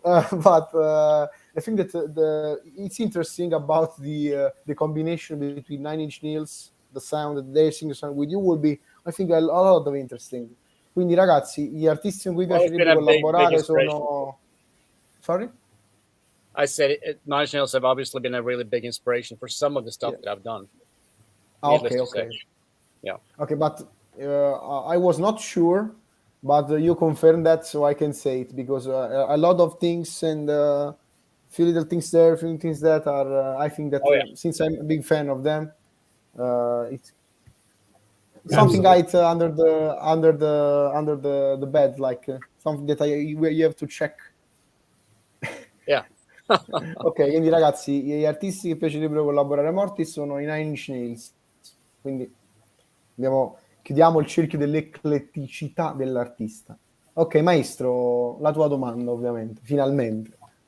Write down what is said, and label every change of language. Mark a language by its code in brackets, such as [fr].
[en] But I think that it's interesting about the combination between Nine Inch Nails, the sound that they sing the song with you will be. I think a lot of interesting. [it] Quindi ragazzi, gli artisti con cui piacerebbe collaborare sono... [en] Sorry? I said Nine Inch Nails have obviously been a really big inspiration for some of the stuff that I've done. Okay. Yeah. Okay, but I was not sure, but you confirmed that, so I can say it because a lot of things and few little things there, few things that are. I think that since I'm a big fan of them, it's something like under the bed, like something that you have to check. Yeah. [it] Ok, quindi ragazzi, gli artisti che piacerebbero collaborare a Mortiis sono i Nine Inch Nails. Quindi chiudiamo il cerchio dell'ecletticità dell'artista. Ok, maestro, la tua domanda, ovviamente, finalmente.